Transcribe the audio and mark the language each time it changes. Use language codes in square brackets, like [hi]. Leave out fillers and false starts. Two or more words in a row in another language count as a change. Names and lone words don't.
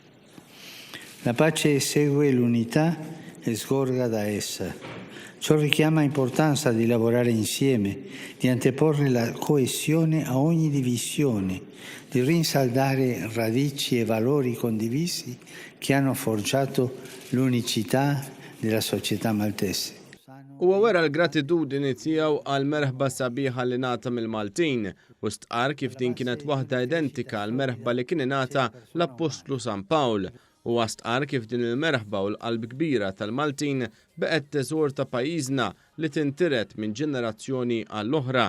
[it] La pace segue l'unità e sgorga da essa. Ciò richiama l'importanza di lavorare insieme, di anteporre la coesione a ogni divisione, di rinsaldare radici e valori condivisi che hanno forgiato l'unicità della società maltese. [mt] Huwa wera l-gratitudini tiegħu għal merħba sabiħa li ngħata mill-Maltin u stqarr kif din kienet waħda identika għal merħba li kien ingħata l-Apostlu San Pawl. U stqarr kif din il-merħba u l-qalb kbira tal-Maltin beqgħet teżor ta' pajjiżna li tintiret minn ġenerazzjoni għall-oħra.